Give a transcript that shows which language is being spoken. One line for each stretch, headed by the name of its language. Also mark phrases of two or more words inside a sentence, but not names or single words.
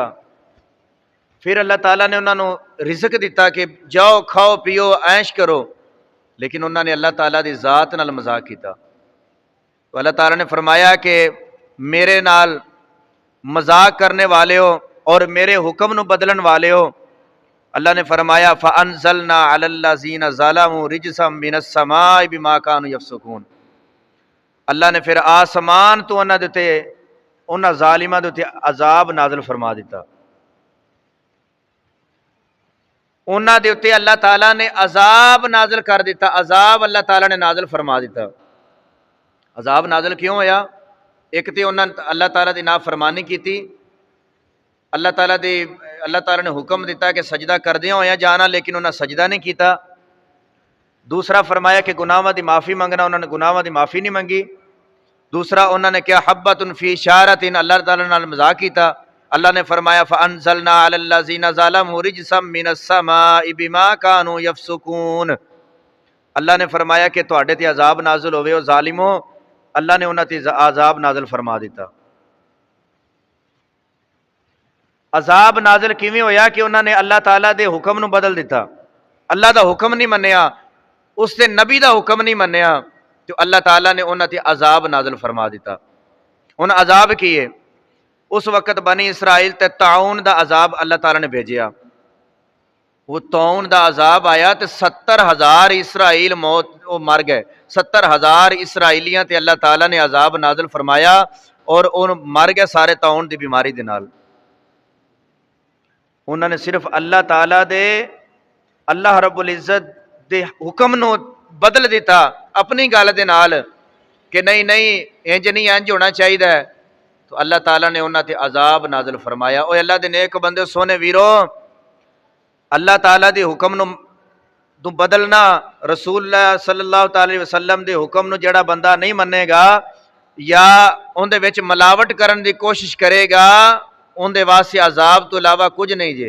Punjabi: پھر اللہ تعالیٰ نے انہوں نے رزق دیتا کہ جاؤ کھاؤ پیو عیش کرو، لیکن انہوں نے اللہ تعالیٰ دی ذات نال مذاق کیتا۔ تو اللہ تعالیٰ نے فرمایا کہ میرے نال مذاق کرنے والے ہو اور میرے حکم نو بدلن والے ہو، اللہ نے فرمایا
Arabic: فَأَنزَلْنَا عَلَى الَّذِينَ ظَلَمُوا رِجْزًا مِّنَ السَّمَاءِ بِمَا كَانُوا يَفْسُقُونَ۔
Punjabi: اللہ نے پھر آسمان تو انہاں دے تے انہاں ظالماں دے تے عذاب نازل فرما دیتا۔ انہاں دے اتے اللہ تعالیٰ نے عذاب نازل کر دیتا، عذاب اللہ تعالیٰ نے نازل فرما دیتا۔ عذاب نازل کیوں ہویا؟ ایک تے انہاں اللہ تعالیٰ دی نافرمانی کیتی، اللہ تعالیٰ نے حکم دیتا کہ سجدہ کردیاں ہویا جانا، لیکن انہاں سجدہ نہیں کیتا۔ دوسرا فرمایا کہ گناہاں دی معافی منگنا، انہوں نے گناہاں دی معافی نہیں منگی۔ دوسرا انہوں نے کیا
Arabic: حبۃ فی شعرۃ،
Punjabi: اللہ تعالیٰ نال مذاق کیتا۔ اللہ نے فرمایا
Arabic: فَأَنزَلْنَا عَلَى الَّذِينَ ظَلَمُوا رِجْزًا مِّنَ السَّمَاءِ بِمَا كَانُوا يَفْسُقُونَ۔
Punjabi: اللہ نے فرمایا کہ تواڈے تے عذاب نازل ہوئے او ظالمو، اللہ نے انہاں تے عذاب نازل فرما دیتا۔ عذاب نازل کیویں ہویا کہ انہاں نے اللہ تعالیٰ دے حکم نو بدل دیتا، اللہ دا حکم نہیں منیا، اس دے نبی دا حکم نہیں منیا، تو اللہ تعالیٰ نے انہاں تے عذاب نازل فرما دیتا۔ انہاں عذاب کیے، اس وقت بنی اسرائیل تے طاعون دا عذاب اللہ تعالیٰ نے بھیجیا۔ وہ طاعون دا عذاب آیا تے 70,000 اسرائیل مر گئے، 70,000 اسرائیلیاں تے اللہ تعالیٰ نے عذاب نازل فرمایا اور ان مر گئے سارے طاعون دی بیماری دے نال۔ انہوں نے صرف اللہ تعالیٰ دے اللہ رب العزت دے حکم نو بدل دیتا اپنی گل دے نال کہ نہیں انج نہیں انج ہونا چاہیے، تو اللہ تعالیٰ نے انہاں تے عذاب نازل فرمایا۔ اوے اللہ دے نیک بندے سونے ویرو، اللہ تعالیٰ دے حکم نو تو بدلنا، رسول اللہ صلی اللہ تعالی وسلم دے حکم نو جڑا بندہ نہیں منے گا یا ان دے وچ ملاوٹ کرن دی کوشش کرے گا، ان دے واسطے عذاب تو علاوہ کچھ نہیں جے۔